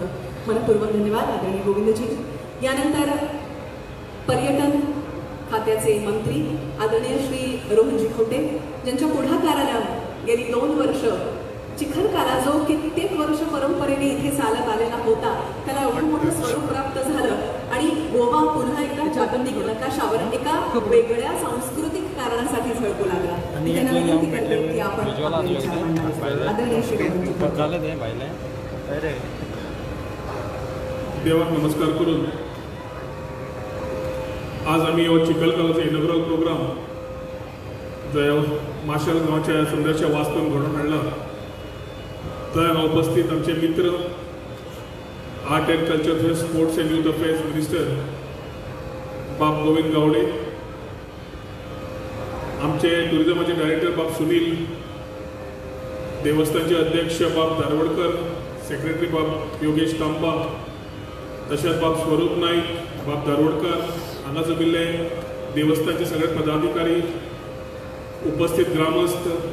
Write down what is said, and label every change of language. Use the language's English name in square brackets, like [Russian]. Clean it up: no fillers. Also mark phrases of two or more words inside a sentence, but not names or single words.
[Marathi] मनपूर्वक धन्यवाद आदरणीय गोविंदजी. यानंतर पर्यटन खात्याचे मंत्री आदरणीय श्री रोहनजी खवटे ज्यांच्या पुढाकाराला गेली 2 वर्ष चिखलकारा जो कित्येक वर्ष परंपरेने इथे चालत आलेला होता त्याला एवढं मोठं स्वरूप प्राप्त झालं आणि गोवा पुन्हा एकदा जागतिक नकाशावर एका वेगळ्या सांस्कृतिक कारणासाठी झळकू लागला. त्यांना विनंती करते की आपण आदरणीय श्री [Konkani] देवाक नमस्कार करून आज आम्ही चिखलकाराचा [English] inaugural program [Konkani] जो माशेल गावच्या सुंदरशा वास्तून घडून हाडला. थंय उपस्थित आमचे मित्र [English] art and culture, sports and youth affairs minister [Konkani] बाब गोविंद गावडे, आमचे टुरिझमाचे डायरेक्टर बाब सुनील, देवस्थानचे अध्यक्ष बाब दारवडकर, सेक्रेटरी बाब योगेश कांपा, तशेंच बाब स्वरूप नाईक, बाब दारवडकर, हांगा जमिल्ले देवस्थानचे सगळे पदाधिकारी, उपस्थित ग्रामस्थ,